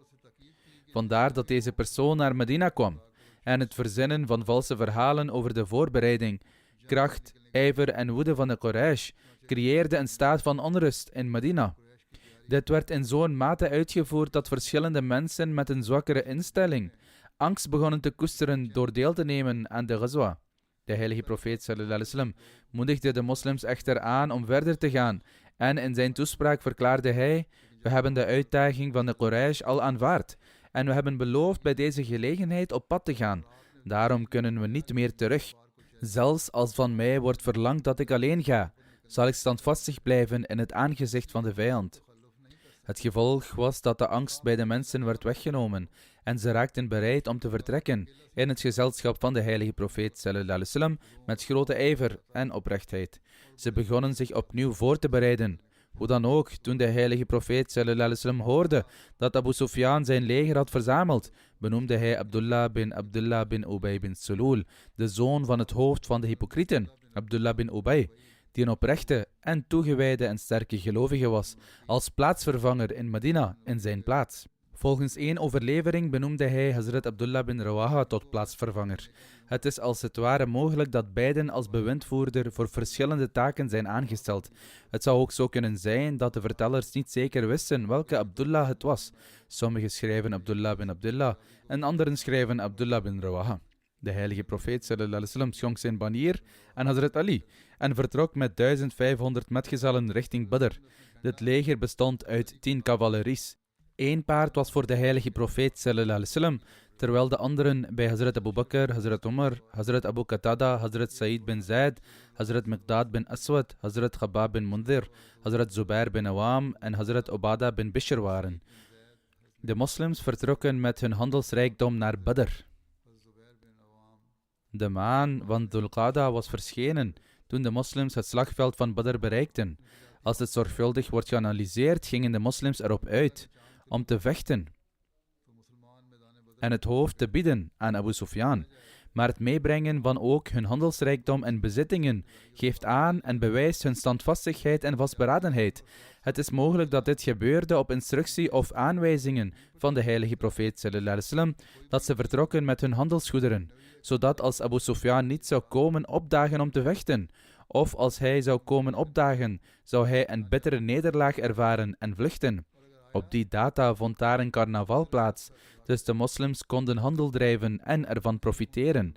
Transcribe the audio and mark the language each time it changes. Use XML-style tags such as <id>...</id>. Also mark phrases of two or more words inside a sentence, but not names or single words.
<nl>Vandaar dat deze persoon naar Medina kwam en het verzinnen van valse verhalen over de voorbereiding, kracht, ijver en woede van de Quraysh creëerde een staat van onrust in Medina. Dit werd in zo'n mate uitgevoerd dat verschillende mensen met een zwakkere instelling angst begonnen te koesteren door deel te nemen aan de ghazwa. De heilige profeet</nl> <ar>صلى الله عليه وسلم</ar> <nl>moedigde de moslims echter aan om verder te gaan en in zijn toespraak verklaarde hij: we hebben de uitdaging van de Quraysh al aanvaard en we hebben beloofd bij deze gelegenheid op pad te gaan. Daarom kunnen we niet meer terug. Zelfs als van mij wordt verlangd dat ik alleen ga, zal ik standvastig blijven in het aangezicht van de vijand. Het gevolg was dat de angst bij de mensen werd weggenomen en ze raakten bereid om te vertrekken in het gezelschap van de heilige profeet</nl> <ar>صلى الله عليه وسلم</ar> <nl>met grote ijver en oprechtheid. Ze begonnen zich opnieuw voor te bereiden. Hoe dan ook, toen de heilige profeet</nl> <ar>صلى الله عليه وسلم</ar> <nl>hoorde dat Abu Sufyan zijn leger had verzameld, benoemde hij Abdullah bin Ubay bin Sulul, de zoon van het hoofd van de hypocrieten, Abdullah bin Ubay, die een oprechte en toegewijde en sterke gelovige was, als plaatsvervanger in Medina in zijn plaats. Volgens één overlevering benoemde hij Hazrat Abdullah bin Rawaha tot plaatsvervanger. Het is als het ware mogelijk dat beiden als bewindvoerder voor verschillende taken zijn aangesteld. Het zou ook zo kunnen zijn dat de vertellers niet zeker wisten welke Abdullah het was. Sommigen schrijven Abdullah bin Abdullah en anderen schrijven Abdullah bin Rawaha. De heilige profeet</nl> <ar>صلى الله عليه وسلم</ar> <nl>schonk zijn banier aan Hazrat Ali en vertrok met 1500 metgezellen richting Badr. Dit leger bestond uit 10 cavaleries. 1 paard was voor de heilige profeet</nl> <ar>صلى الله عليه وسلم,</ar> <nl>terwijl de anderen bij Hazrat Abu Bakr, Hazrat Umar, Hazrat Abu Qatada, Hazrat Sa'id bin Zaid, Hazrat Miqdad bin Aswad, Hazrat Khabab bin Mundhir, Hazrat Zubair bin Awam en Hazrat Ubada bin Bishr waren. De moslims vertrokken met hun handelsrijkdom naar Badr. De maan van Dhul Qada was verschenen toen de moslims het slagveld van Badr bereikten. Als het zorgvuldig wordt geanalyseerd, gingen de moslims erop uit om te vechten en het hoofd te bieden aan Abu Sufyan. Maar het meebrengen van ook hun handelsrijkdom en bezittingen geeft aan en bewijst hun standvastigheid en vastberadenheid. Het is mogelijk dat dit gebeurde op instructie of aanwijzingen van de heilige profeet</nl> <ar>صلى الله عليه وسلم,</ar> <nl>dat ze vertrokken met hun handelsgoederen, zodat als Abu Sufyan niet zou komen opdagen om te vechten, of als hij zou komen opdagen, zou hij een bittere nederlaag ervaren en vluchten. Op die data vond daar een carnaval plaats, dus de moslims konden handel drijven en ervan profiteren.</nl>